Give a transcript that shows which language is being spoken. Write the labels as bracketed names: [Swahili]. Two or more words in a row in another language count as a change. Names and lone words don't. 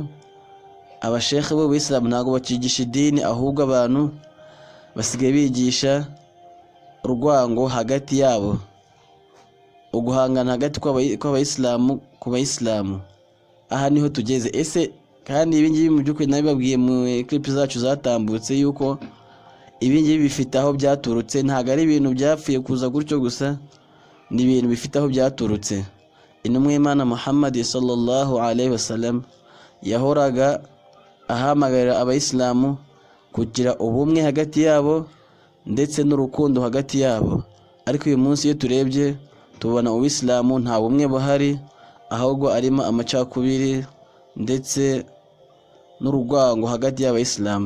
[Kinyarwanda] Abashekhe b'Ubuislamu ntabwo bakigisha idini, ahubwo abantu basigaye bigisha urwango hagati yabo, uguhangana hagati kw'abayisilamu ku bayisilamu. Aha niho tugeze. Ese kandi ibi ngibi mu by'ukuri nabibabwiye mu clip zacu zatambutse yuko ibi ngibi bifite aho byaturutse, ntabwo ari ibintu byapfuye kuza gutyo gusa, ni ibintu bifite aho byaturutse. Intumwa y'Imana Muhammad [Arabic] صلى الله عليه وسلم [Kinyarwanda] yahoraga ahamagarira abayisilamu kugira ubumwe hagati yabo ndetse n'urukundo hagati yabo. Ariko uyu munsi iyo turebye tubona Ubuislamu nta bumwe buhari, ahubwo arimo amacakubiri ndetse n'urugwango hagati y'abayisilamu.